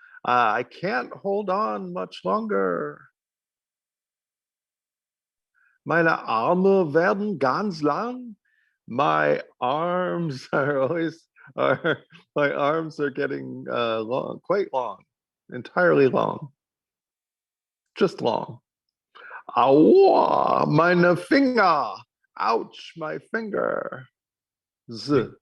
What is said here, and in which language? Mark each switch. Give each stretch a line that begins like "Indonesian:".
English: I can't hold on much longer.
German: Meine Arme werden ganz lang.
English: My arms are always my arms are getting long, quite long, entirely long, just long.
German: Aua, meine Finger.
English: Ouch, my finger.
German: Z.